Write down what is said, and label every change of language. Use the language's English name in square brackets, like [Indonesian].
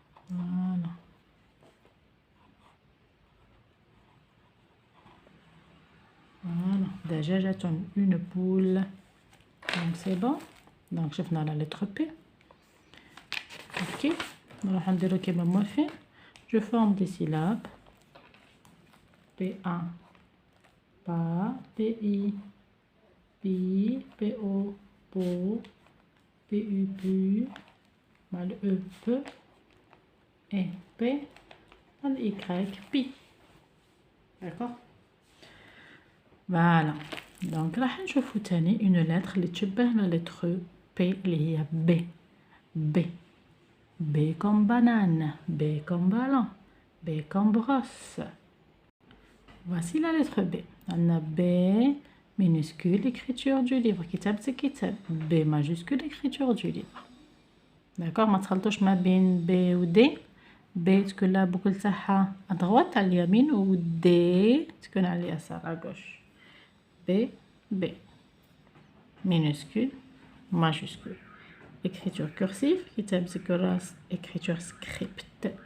[French] voilà. voilà. دجاجة une poule. Donc c'est bon. Donc [Arabic] شفنا [French] la lettre P. Ok. [Arabic] نروح نديرو كيما موالفين. [French] Je forme des syllabes. PA, PA, PI, PI, PO, PO, PU, PU, mal E, P, et P, mal Y, Pi. D'accord? Voilà. Donc [Arabic] راح نشوفو تاني [French] une lettre [Arabic] اللي تشبه [French] la lettre P [Arabic] اللي هي B. [French] B. B comme banane, B comme ballon, B comme brosse. Voici la lettre B. On a B minuscule, écriture du livre. Kitab c'est kitab. B majuscule, écriture du livre. D'accord? [Arabic] ما تخلطوش ما بين B و D. B تكون لها بوكل تاعها [French] à droite [Arabic] على اليمين و D تكون على اليسار [French] à gauche. B B minuscule majuscule. Écriture cursive. [Arabic] كتاب كراس. [French] Écriture script.